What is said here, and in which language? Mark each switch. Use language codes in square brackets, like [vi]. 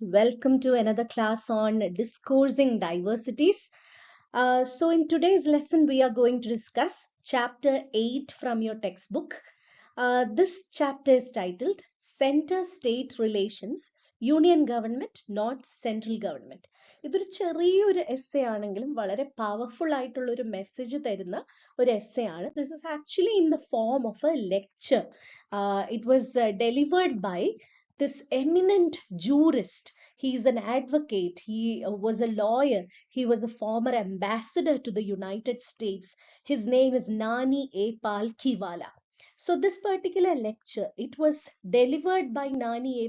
[en] Welcome to another class on discoursing diversities. In today's lesson, we are going to discuss chapter 8 from your textbook. This chapter is titled Center-State Relations, Union Government, not Central Government. [ml] ഇതൊരു ചെറിയൊരു essay ആണെങ്കിലും വളരെ powerful ആയിട്ടുള്ള ഒരു message തരുന്ന ഒരു essay ആണ്. [en] This is actually in the form of a lecture. It was delivered by this eminent jurist. He is an advocate. He was a lawyer. He was a former ambassador to the United States. His name is Nani A. Palkhiwala. So this particular lecture, it was delivered by Nani A.